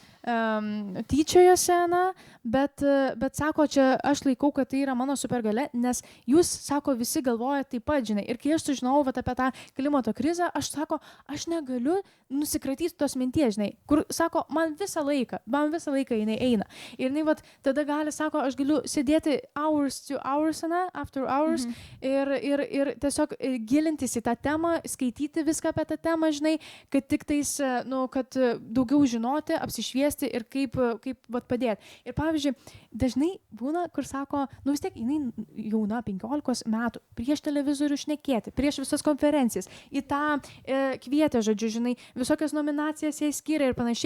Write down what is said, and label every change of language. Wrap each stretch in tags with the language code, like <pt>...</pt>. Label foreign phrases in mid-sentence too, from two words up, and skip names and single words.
<lt>tyčiojasi, bet sako, čia aš laikau, kad tai yra mano supergalia, nes jūs, sako, visi galvoja taip pat, žinai. Ir kai aš sužinau apie tą klimato krizę, aš negaliu nusikratyti tos minties, žinai, kur, sako, man visą laiką jinai eina. Ir jinai, tada gali, sako, aš galiu sėdėti</lt> <en>hours to hours, after hours,</en> <lt>ir tiesiog gilintis į tą temą, skaityti viską apie tą temą, žinai, kad tik tais, kad daugiau žinoti, apsišviesti ir kaip padėti. Ir pavyzdžiui, dažnai būna, kur sako, vis tiek jinai jauna 15 metų, prieš televizorių šnekėti, prieš visas konferencijas, į tą kvietė, žodžiu, žinai, visokias nominacijas jai skiria ir panašiai.</lt>